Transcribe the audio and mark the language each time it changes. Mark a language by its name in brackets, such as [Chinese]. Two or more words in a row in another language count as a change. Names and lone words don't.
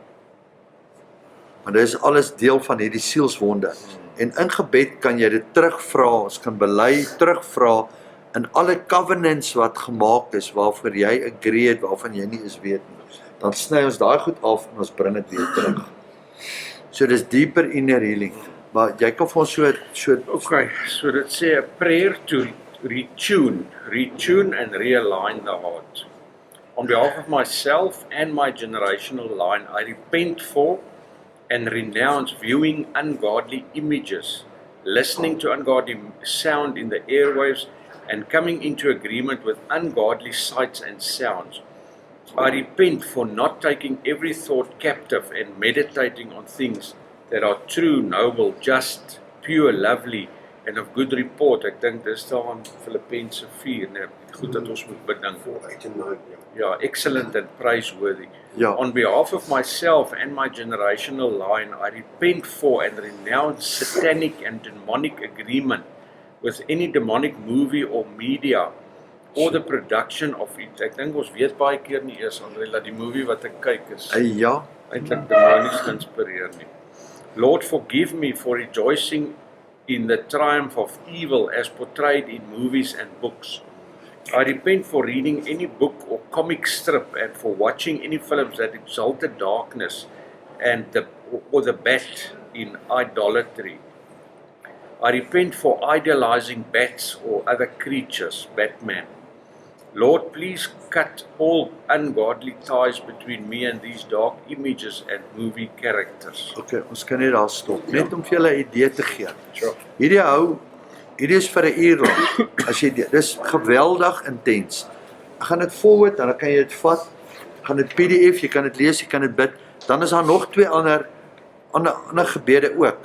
[Afrikaans] Maar dit is alles deel van hierdie sielswonde. En in gebed kan jy dit terugvra, ons kan bely, terugvra, in alle covenants wat gemaak is, waarvoor jy agree het, waarvan jy nie is weet nie. Dan sny ons daai goed af, en ons bring dit weer terug. So dis [English] deeper inner healing. [Afrikaans] Maar jy kan vir ons so [English] Okay, [Afrikaans] so dit sê [English] a prayer to retune and realign the heart. On behalf of myself and my generational line, I repent for and renounce viewing ungodly images, listening to ungodly sound in the airwaves, and coming into agreement with ungodly sights and sounds. I repent for not taking every thought captive and meditating on things that are true, noble, just, pure, lovely, and of good report. [Afrikaans] Ek dink dis daar in Filippense 4, nee, goed dat ons moet bedink. [English] 8 and 9, ja. [Afrikaans] Ja, [English] excellent and praiseworthy. [Afrikaans] Ja. [English] On behalf of myself and my generational line, I repent for and renounce satanic and demonic agreement with any demonic movie or media or the production of it. [Afrikaans] Ek dink ons weet baie keer nie eers, Andre, dat die movie wat ek kyk is ja, eintlik demonies geïnspireer nie. [English] Lord, forgive me for rejoicing in the triumph of evil as portrayed in movies and books. I repent for reading any book or comic strip and for watching any films that exalted darkness and or the bat in idolatry. I repent for idealizing bats or other creatures, Batman. Lord, please cut all ungodly ties between me and these dark images and movie characters. [Afrikaans] okay, ons kan net daar stop. Net om vir julle 'n idee te gee. [English] Sure. [Afrikaans] Hierdie is vir 'n uur lank. As jy dis geweldig intens. Ek gaan dit forward, dan kan jy dit vat, gaan dit PDF, jy kan dit lees, jy kan dit bid. Dan is daar nog 2 ander gebede ook.